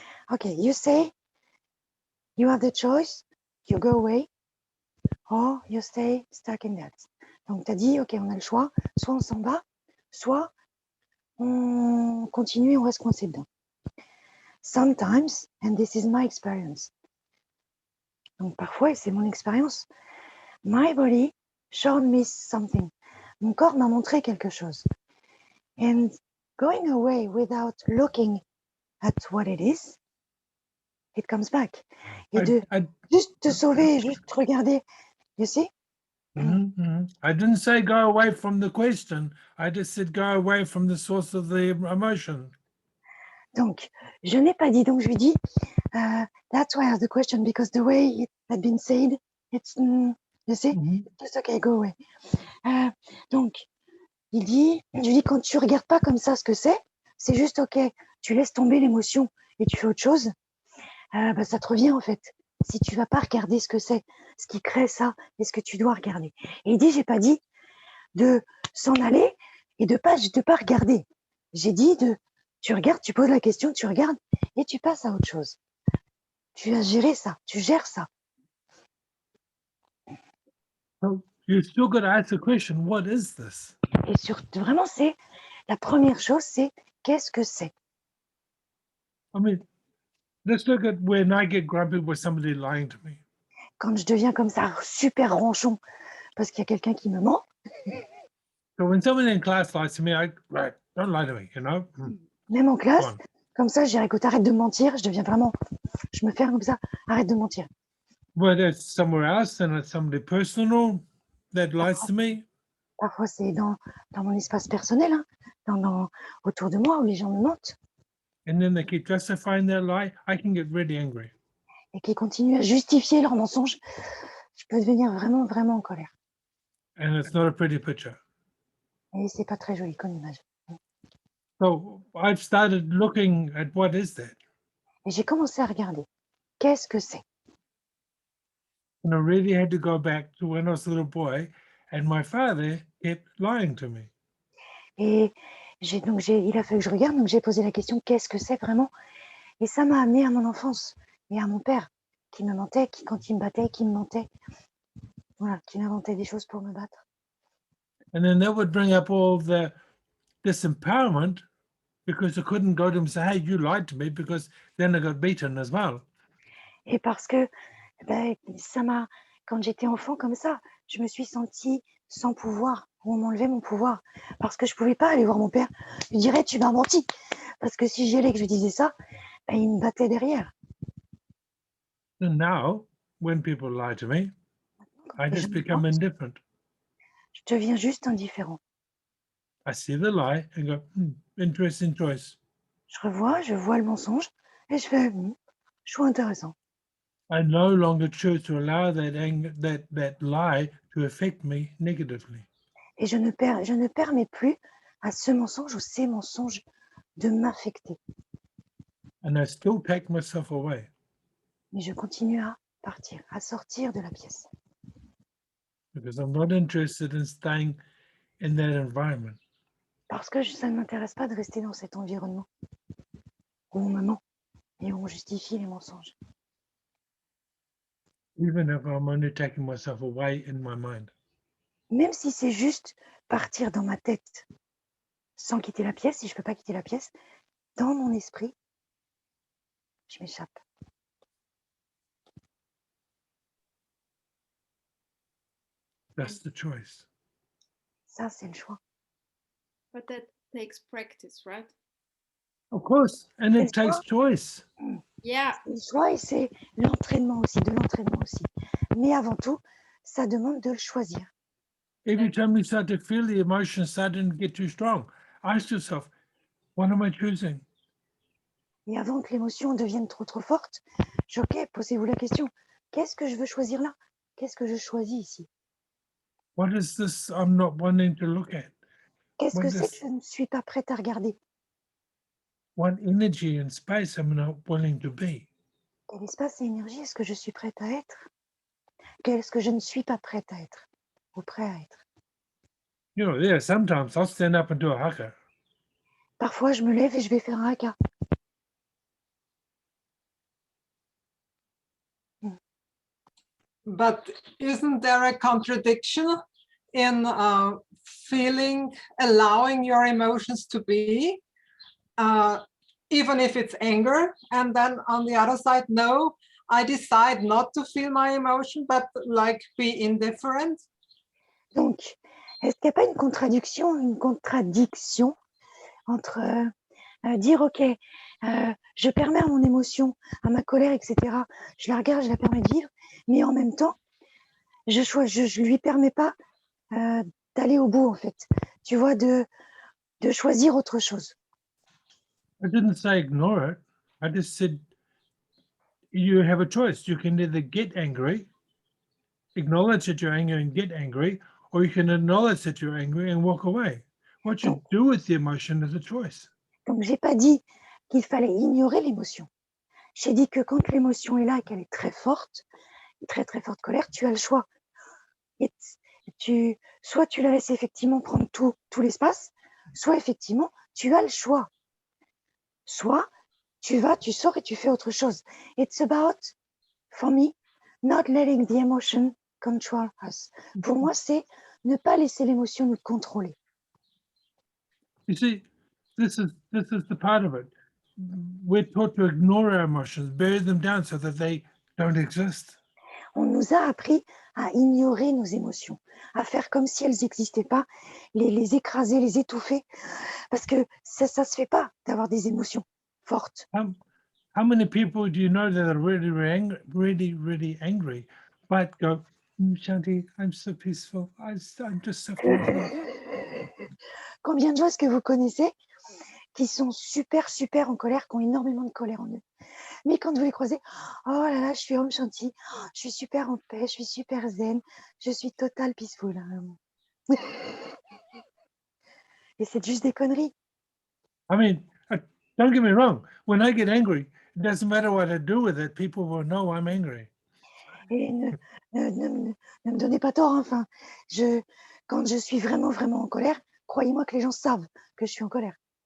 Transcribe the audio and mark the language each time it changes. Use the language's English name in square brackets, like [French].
[English] OK, you say you have the choice, you go away, or you stay stuck in that. [French] Donc, tu as dit, OK, on a le choix, soit on s'en va, soit on continue et on reste coincé dedans. [English] Sometimes, and this is my experience. [French] Donc, parfois, et c'est mon expérience, [English] my body showed me something. [French] Mon corps m'a montré quelque chose. [English] And going away without looking at what it is, it comes back. [French] Et de [English] I [French] juste te sauver, juste regarder. [English] You see? I didn't say go away from the question. I just said go away from the source of the emotion. [French] Donc, je n'ai pas dit, donc je lui dis, [English] that's why I asked the question, because the way it had been said, it's, you see, it's okay, go away. [French] Donc, je lui dis, quand tu regardes pas comme ça ce que c'est juste ok, tu laisses tomber l'émotion et tu fais autre chose, bah, ça te revient en fait. Si tu vas pas regarder ce que c'est, ce qui crée ça, et ce que tu dois regarder. Et il dit, j'ai pas dit de s'en aller et de pas regarder. J'ai dit tu regardes, tu poses la question, tu regardes et tu passes à autre chose. Tu as géré ça, tu gères ça. [English] So you still got to ask the question, what is this? [French] Et surtout, vraiment, c'est la première chose, c'est qu'est-ce que c'est? [English] I mean, let's look at when I get grumpy with somebody lying to me. [French] Quand je deviens comme ça, super ronchon, parce qu'il y a quelqu'un qui me ment. [English] So when somebody in class lies to me, right, don't lie to me, you know? [French] Même en classe, [English] Fine. [French] comme ça, je dirais, écoute, arrête de me mentir. Je deviens vraiment, je me ferme comme ça, arrête de mentir. [English] Whether it's somewhere else and it's somebody personal that lies to me, [French] Parfois, c'est dans mon espace personnel, hein, autour de moi, où les gens me mentent [English] and then they keep justifying their lie, I can get really angry. [French] et qui continuent à justifier leurs mensonges. Je peux devenir vraiment, vraiment en colère. [English] And it's not a pretty picture. [French] Et c'est pas très joli comme image. [English] So I've started looking at what is that? [French] Et j'ai commencé à regarder. Qu'est-ce que c'est? [English] And I really had to go back to when I was a little boy and my father kept lying to me. [French] Et il a fallu que je regarde, donc j'ai posé la question, qu'est-ce que c'est vraiment? Et ça m'a amené à mon enfance et à mon père qui me mentait, qui quand il me battait, qui me mentait. Voilà, qui m'inventait des choses pour me battre. [English] And then that would bring up all the disempowerment because I couldn't go to him and say, hey, you lied to me, because then I got beaten as well. [French] Et parce que ben, quand j'étais enfant comme ça, je me suis sentie sans pouvoir. On m'enlevait mon pouvoir parce que je pouvais pas aller voir mon père. Je lui dirais, tu m'as menti. Parce que si j'y allais que je lui disais ça, ben, il me battait derrière. [English] And now, when people lie to me, I [French] Et [English] just become indifferent. [French] je deviens juste indifférent. [English] I see the lie and go, interesting choice. [French] Je vois le mensonge et je fais, choix intéressant. [English] I no longer choose to allow that lie to affect me negatively. [French] Et je ne permets plus à ce mensonge ou ces mensonges de m'affecter. [English] And I still take myself away [French] Mais je continue à partir, à sortir de la pièce. [English] because I'm not interested in staying in that environment. [French] Parce que ça ne m'intéresse pas de rester dans cet environnement où on me ment et où on justifie les mensonges. [English] Even if I'm only taking myself away in my mind. [French] Même si c'est juste partir dans ma tête sans quitter la pièce, si je ne peux pas quitter la pièce, dans mon esprit, je m'échappe. [English] That's the choice. [French] Ça, c'est le choix. [English] But that takes practice, right? Of course, and it takes choice. Yeah. [French] C'est le choix et c'est l'entraînement aussi, de l'entraînement aussi. Mais avant tout, ça demande de le choisir. [English] Every time you start to feel the emotion starting to get too strong, ask yourself, what am I choosing? [French] Et avant que l'émotion devienne trop forte, posez-vous la question, qu'est-ce que je veux choisir là? Qu'est-ce que je choisis ici? [English] What is this I'm not wanting to look at? [French] Qu'est-ce que [English] What [French] c'est [English] is- [French] que je ne suis pas prête à regarder? [English] What energy and space am I not willing to be? [French] Quel espace et énergie est-ce que je suis prête à être? Qu'est-ce que je ne suis pas prête à être ou prêt à être? [English] You know, yeah, sometimes I'll stand up and do a haka. [French] Parfois, je me lève et je vais faire un haka. [English] But isn't there a contradiction in feeling, allowing your emotions to be, even if it's anger, and then on the other side, no, I decide not to feel my emotion, but like be indifferent? [French] Donc, est-ce qu'il n'y a pas une contradiction entre dire, OK, Je permets à mon émotion, à ma colère, etc. Je la regarde, je la permets de vivre, mais en même temps, je lui permets pas d'aller au bout, en fait. Tu vois, de choisir autre chose. [English] I didn't say ignore it. I just said you have a choice. You can either get angry, acknowledge that you're angry and get angry, or you can acknowledge that you're angry and walk away. What you do with the emotion is a choice. [French] Donc, j'ai pas dit qu'il fallait ignorer l'émotion. J'ai dit que quand l'émotion est là et qu'elle est très forte, très très forte colère, tu as le choix. Et soit tu la laisses effectivement prendre tout l'espace, soit effectivement tu as le choix. Soit tu sors et tu fais autre chose. [English] It's about, for me, not letting the emotion control us. [French] Pour moi, c'est ne pas laisser l'émotion nous contrôler. [English] You see, this is the part of it. We're taught to ignore our emotions, bury them down so that they don't exist. [French] On nous a appris à ignorer nos émotions, à faire comme si elles n'existaient pas, les écraser, les étouffer, parce que ça se fait pas d'avoir des émotions fortes. [English] How many people do you know that are really angry, but go, Shanti, I'm so peaceful. I'm just so peaceful. [French] Combien de gens est-ce que vous connaissez qui sont super en colère, qui ont énormément de colère en eux? Mais quand vous les croisez, oh là là, je suis Om Shanti, je suis super en paix, je suis super zen, je suis total [English] peaceful. [French] Et c'est juste des conneries. [English] I mean, don't get me wrong. When I get angry, it doesn't matter what I do with it. People will know I'm angry. [French] Et ne me donnez pas tort, hein. Enfin, quand je suis vraiment en colère, croyez-moi que les gens savent que je suis en colère.